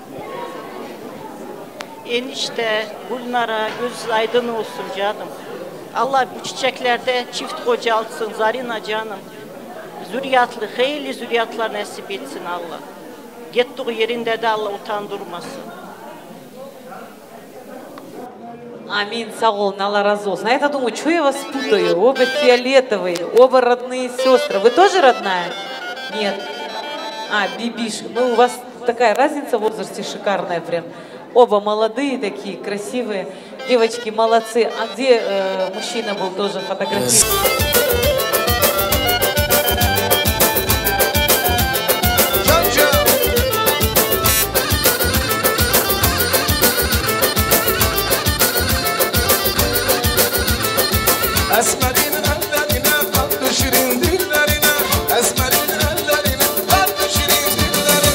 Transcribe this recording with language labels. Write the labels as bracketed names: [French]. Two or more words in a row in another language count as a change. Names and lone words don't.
[Turkish] Enişte, Gülnara göz aydın olsun canım. Allah bu çiçeklerde çift kocalsın Zarina canım. Zürriyatlı, hayırlı zürriyatlar nasip etsin Allah. Gittiği yerinde de Allah utandırmasın. [Russian] Аминь, [Turkish] sağ olun, Allah razı olsun. [Russian] А я-то думаю, что я вас путаю? Оба фиолетовые, оба родные сестры. Вы тоже родная? Нет. Бибиш. Ну, у вас такая разница в возрасте шикарная прям. Оба молодые такие, красивые. Девочки, молодцы. А где мужчина был тоже фотографирован? [Turkish] Esmer'in ellerine, tatlı şirin dillerine, Esmer'in ellerine, tatlı şirin dillerine.